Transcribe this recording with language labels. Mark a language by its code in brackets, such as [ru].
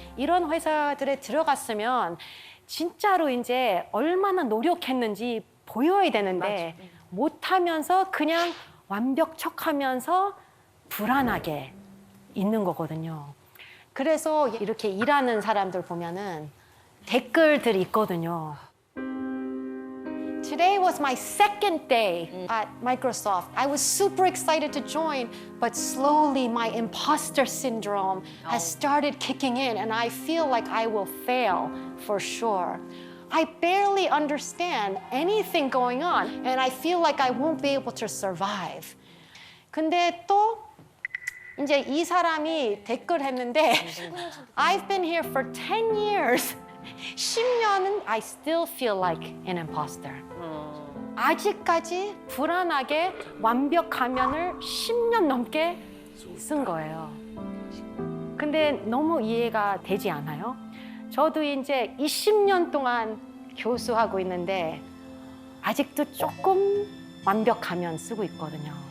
[ko] 이런 회사들에 들어갔으면 진짜로 이제 얼마나 노력했는지 보여야 되는데 못하면서 그냥 완벽 척하면서 불안하게 있는 거거든요. 그래서 이렇게 일하는 사람들 보면은 댓글들이 있거든요. [en] Today was my second day at Microsoft. I was super excited to join, but slowly my imposter syndrome has started kicking in and I feel like I will fail for sure. I barely understand anything going on and I feel like I won't be able to survive. [ko] 근데 또 이제 이 사람이 댓글 했는데 [en] I've been here for 10 years. [ko] 10년은 [en] I still feel like an imposter. [ko] 아직까지 불안하게 완벽 가면을 10년 넘게 쓴 거예요. 근데 너무 이해가 되지 않아요? 저도 이제 20년 동안 교수하고 있는데 아직도 조금 완벽 가면 쓰고 있거든요.